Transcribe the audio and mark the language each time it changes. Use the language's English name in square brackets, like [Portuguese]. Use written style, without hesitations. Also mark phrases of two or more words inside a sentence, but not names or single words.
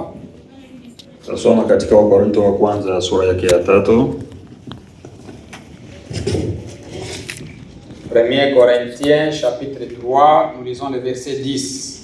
[Swahili] Tutasoma katika Wakorintho wa kwanza sura yake ya 3. [French] 1 Corinthiens chapitre 3, nous lisons le verset 10.